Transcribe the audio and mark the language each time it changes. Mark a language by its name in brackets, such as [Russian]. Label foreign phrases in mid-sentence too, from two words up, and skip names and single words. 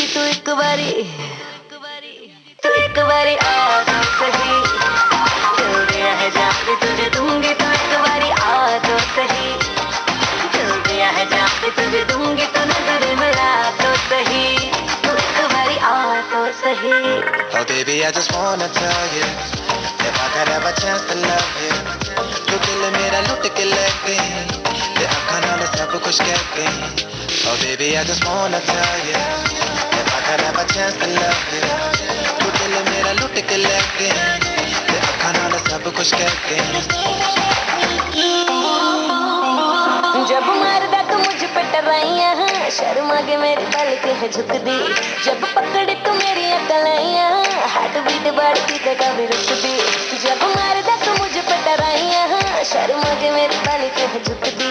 [Hindi] तू एक बारी आ तो सही। दिल दिया है जाऊं भी तुझे दूंगी, तू एक बारी आ तो सही। दिल दिया है जाऊं भी तुझे दूंगी, तो नजर मिला तो सही। तू एक बारी आ तो सही। [English] Oh baby, I just wanna tell you, if I could have a chance to love you, [Punjabi] ਤੂੰ ਦਿਲ ਮੇਰਾ ਲੁੱਟ ਕੇ ਲੈ ਗਈ, ਤੇ ਅੱਖਾਂ ਨਾਲ ਸਭ ਕੁਝ ਕਹਿ ਗਈ। [English] Oh baby, I just wanna tell you, if I could have a chance to love you, [Punjabi] ਤੂੰ ਦਿਲ ਮੇਰਾ ਲੁੱਟ ਕੇ ਲੈ ਗਈ, ਤੇ ਅੱਖਾਂ ਨਾਲ ਸਭ ਕੁਝ ਕਹਿ ਗਈ। [Hindi] जब मारदा तू मुझ पे टराइयां, शर्मा के मेरी पलकें है झुक दी। जब पकड़े तू मेरी अकलाइयां, [English] heart beat [Hindi] बढ़ती ते कभी रुक दी। जब मारदा तू मुझ पे टराइयां, शर्मा के मेरी पलकें है झुक दी।